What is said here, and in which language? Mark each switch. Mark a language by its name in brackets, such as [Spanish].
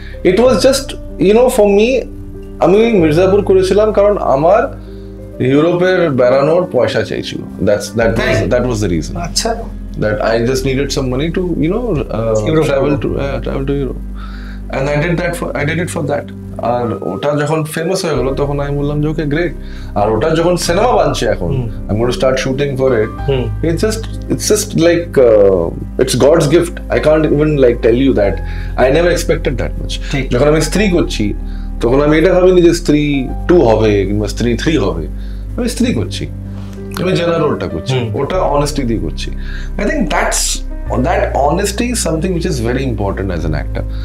[English] it was just for me, [Bangla] আমি মির্জাপুর করেছিলাম কারণ আমার ইউরোপের বেড়ানোর পয়সা চাইছিল। [English] That was the reason. That I just needed some money to travel to Europe. and I did it for that. [Bangla] আর ওটা যখন ফেমাস হয়ে গেল তখন আমি বললাম যে ওকে গ্রেট, আর ওটা যখন সিনেমা বানছে এখন [English] I'm going to start shooting for it. It's just like it's God's gift. I can't even like tell you that I never expected that much. [Bangla] যখন আমি স্ত্রী করছি তখন আমি এটা ভাবিনি যে স্ত্রী 2 হবে কিংবা স্ত্রী 3 হবে, আমি স্ত্রী করছি, আমি জেনার রোলটা করছি, ওটা অনেস্টি দিয়ে করছি। [English] I think that honesty is something which is very important as an actor.